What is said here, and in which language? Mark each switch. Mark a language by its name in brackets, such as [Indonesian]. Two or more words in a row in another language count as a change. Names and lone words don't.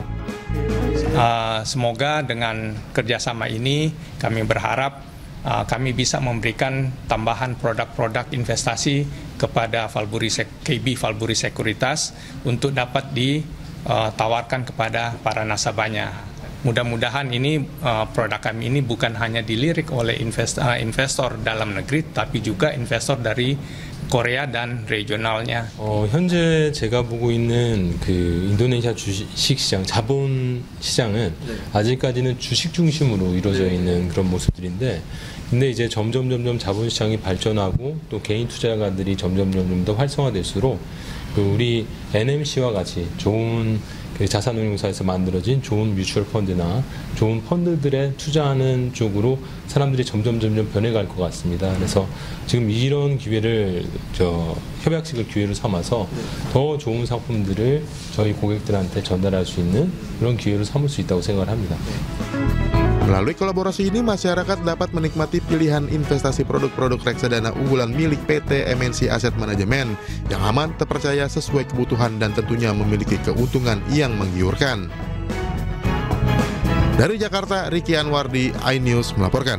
[Indonesian] Semoga dengan kerjasama ini kami berharap kami bisa memberikan tambahan produk-produk investasi kepada KB Valburi Sekuritas untuk dapat ditawarkan kepada para nasabahnya. Mudah-mudahan ini produk kami ini bukan hanya dilirik oleh investor dalam negeri, tapi juga investor dari Korea dan regionalnya. [Korean] 현재 제가 보고 있는 그 인도네시아 주식시장, 자본 시장은 아직까지는 주식 중심으로 이루어져 있는 그런 모습들인데, 근데 이제 점점 자본 시장이 발전하고 또 개인 투자가들이 점점 더 활성화될수록 그 우리 NMC와 같이 좋은 그 자산운용사에서 만들어진 좋은 뮤추얼 펀드나 좋은 펀드들에 투자하는 쪽으로 사람들이 점점 변해갈 것 같습니다. 그래서 지금 이런 기회를 협약식을 기회로 삼아서 더 좋은 상품들을 저희 고객들한테 전달할 수 있는 그런 기회로 삼을 수 있다고 생각을 합니다. [Indonesian] Melalui kolaborasi ini, masyarakat dapat menikmati pilihan investasi produk-produk reksadana unggulan milik PT MNC Asset Management yang aman, terpercaya, sesuai kebutuhan, dan tentunya memiliki keuntungan yang menggiurkan. Dari Jakarta, Ricky Anwardi, iNews melaporkan.